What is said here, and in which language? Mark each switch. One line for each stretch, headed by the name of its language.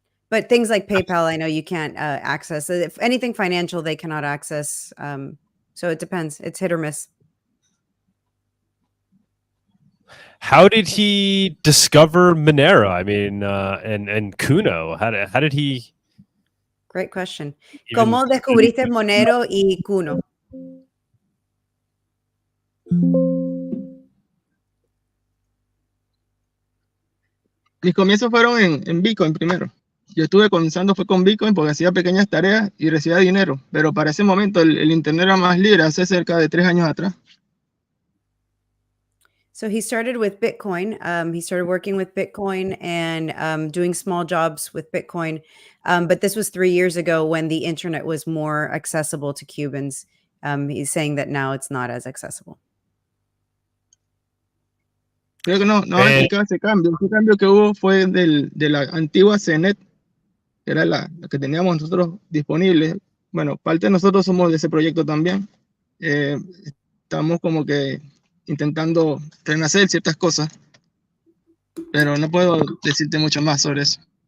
English: But things like PayPal, I know you can't access. If anything financial, they cannot access. So it depends. It's hit or miss. How did he discover Monero? I mean, and Kuno. How did he? Great question.
Spanish: ¿Cómo descubriste Monero y Kuno? Mis comienzos fueron en Bitcoin primero. Yo estuve comenzando fue con Bitcoin porque hacía pequeñas tareas y recibía dinero. Pero para ese momento el Internet era más libre, hace cerca de 3 años atrás.
English: So he started with Bitcoin. He started working with Bitcoin and doing small jobs with Bitcoin. But this was 3 years ago when the internet was more accessible to Cubans. He's saying that now it's not as accessible.
Spanish: Creo que no explicar ese cambio. Ese cambio que hubo fue de la antigua CNET, que era la que teníamos nosotros disponible. Bueno, parte de nosotros somos de ese proyecto también. Estamos como que intentando renacer ciertas cosas, pero no puedo decirte mucho más sobre eso.